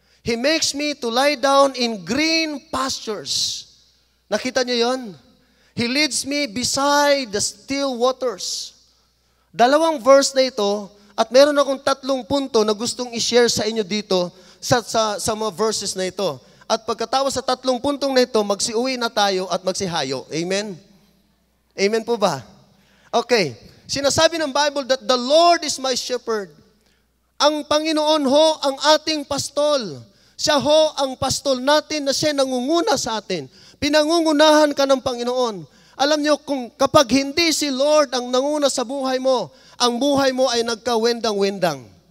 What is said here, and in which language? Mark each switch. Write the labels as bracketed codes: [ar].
[en] He makes me to lie down in green pastures. [tl] Nakita niyo yon? [en] He leads me beside the still waters. [tl] Dalawang verse na ito, at meron akong 3 punto na gustong i-share sa inyo dito sa mga verses na ito. At pagkatapos sa 3 puntong na ito, magsiuwi na tayo at magsihayo. Amen? Amen po ba? Okay. Sinasabi ng Bible [en] that the Lord is my shepherd. [tl] Ang Panginoon ho ang ating pastol. Siya ho ang pastol natin na siya nangunguna sa atin. Pinangungunahan ka ng Panginoon. Alam niyo, kapag hindi si Lord ang nanguna sa buhay mo, ang buhay mo ay nagkawendang-wendang.